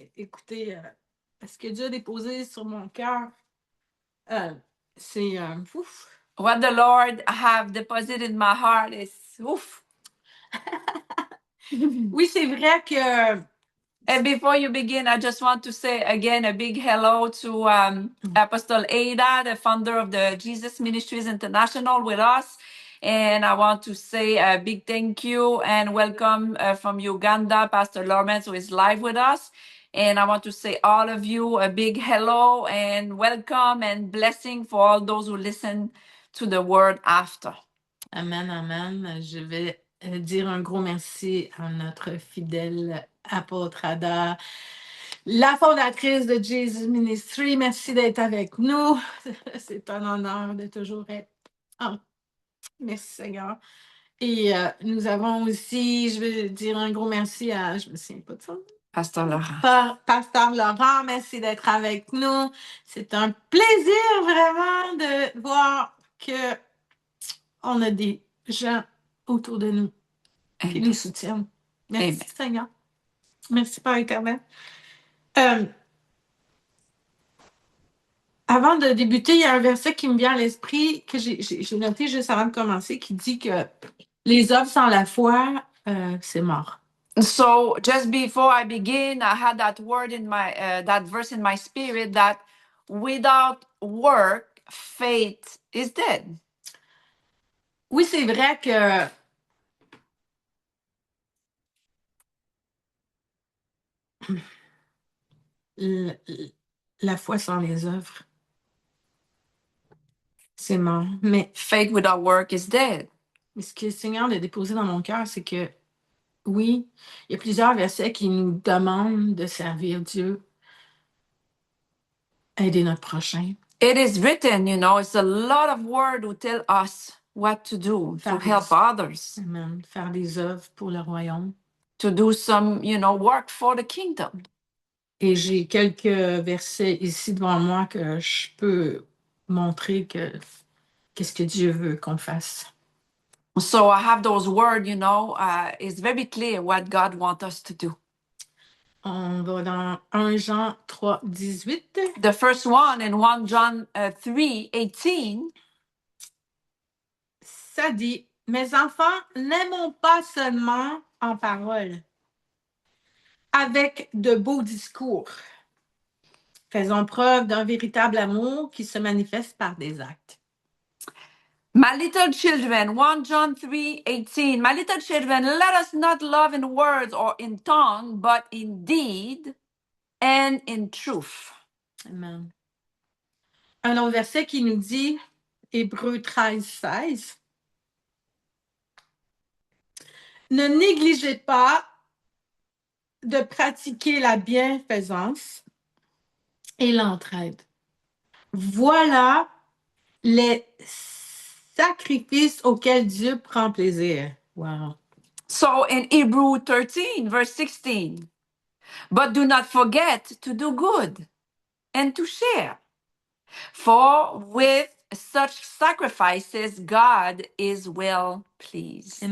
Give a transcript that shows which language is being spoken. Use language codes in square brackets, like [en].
[fr] Écoutez, ce que Dieu a déposé sur mon cœur, c'est ouf. [en] What the Lord have deposited in my heart is oof. [fr] Oui, c'est vrai que. [en] And before you begin, I just want to say again a big hello to Apostle Ada, the founder of the Jesus Ministries International, with us. And I want to say a big thank you and welcome from Uganda, Pastor Lawrence, who is live with us. And I want to say all of you a big hello and welcome and blessing for all those who listen to the word after. Amen, amen. [fr] Je vais dire un gros merci à notre fidèle apôtre Ada, la fondatrice de Jesus Ministry. Merci d'être avec nous. C'est un honneur de toujours être. Oh, merci Seigneur. Et nous avons aussi, je vais dire un gros merci à, je me souviens pas de ça. Pasteur Laurent. Pasteur Laurent, merci d'être avec nous. C'est un plaisir vraiment de voir que on a des gens autour de nous qui nous soutiennent. Merci Amen. Seigneur. Merci Père éternel. Avant de débuter, il y a un verset qui me vient à l'esprit que j'ai noté juste avant de commencer qui dit que les œuvres sans la foi, c'est mort. [en] So just before I begin, I had that word in my that verse in my spirit that without work, faith is dead. [fr] Oui, c'est vrai que la foi sans les œuvres, c'est mort. Mais [en] faith without work is dead. [fr] Ce que le Seigneur a déposé dans mon cœur, c'est que oui, il y a plusieurs versets qui nous demandent de servir Dieu, aider notre prochain. [en] It is written, you know, it's a lot of word who tell us what to do to help others. Amen. [fr] Faire des œuvres pour le royaume. [en] To do some, you know, work for the kingdom. [fr] Et j'ai quelques versets ici devant moi que je peux montrer qu'est-ce que Dieu veut qu'on fasse. [en] So I have those words, you know, it's very clear what God wants us to do. [fr] On va dans 1 Jean 3, 18. [en] The first one in 1 John 3, 18. [fr] Ça dit, mes enfants, n'aimons pas seulement en parole, avec de beaux discours. Faisons preuve d'un véritable amour qui se manifeste par des actes. [en] My little children, 1 John 3, 18. My little children, let us not love in words or in tongue, but in deed and in truth. Amen. [fr] Un autre verset qui nous dit, Hébreux 13, 16. Ne négligez pas de pratiquer la bienfaisance et l'entraide. Voilà les sacrifices auxquels Dieu prend plaisir. [en] Wow. So in Hebrew 13, verse 16, but do not forget to do good and to share. For with such sacrifices, God is well pleased.